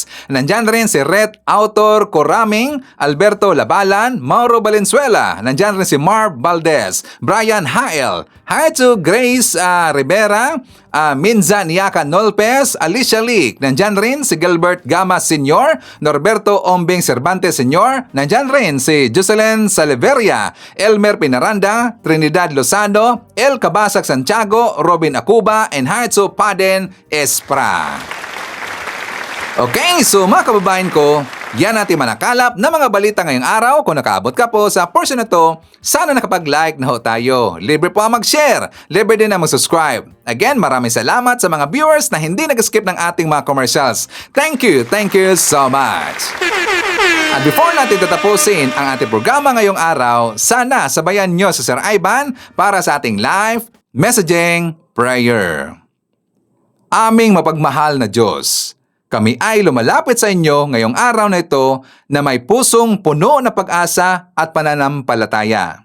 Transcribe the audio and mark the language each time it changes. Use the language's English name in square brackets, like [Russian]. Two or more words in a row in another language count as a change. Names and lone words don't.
[Filipino] Nandyan rin si Ret Autor Coraming, Alberto Labalan, Mauro Valenzuela. Nandyan rin si Marv Valdez, Brian Hael, [English] Hi to [Filipino] Grace Rivera, Minza Niaka Nolpes, Alicia Leak, nandyan rin si Gilbert Gama Sr., Norberto Ombing Cervantes Sr., nandyan rin si Jocelyn Saliveria, Elmer Pinaranda, Trinidad Lozano, El Cabasag Santiago, Robin Acuba, [English] and hi to Paden Espra. [Filipino] Okay, so mga kababayan ko, yan natin manakalap na mga balita ngayong araw. Kung nakaabot ka po sa portion na to, sana nakapag-like na ho tayo. Libre po ang mag-share. Libre din na mag-subscribe. Again, maraming salamat sa mga viewers na hindi nag-skip ng ating mga commercials. [English] Thank you so much. [Filipino] At before natin tatapusin ang ating programa ngayong araw, sana sabayan nyo si Sir Ivan para sa ating live messaging prayer. Aming mapagmahal na Diyos, kami ay lumalapit sa inyo ngayong araw na ito na may pusong puno na pag-asa at pananampalataya.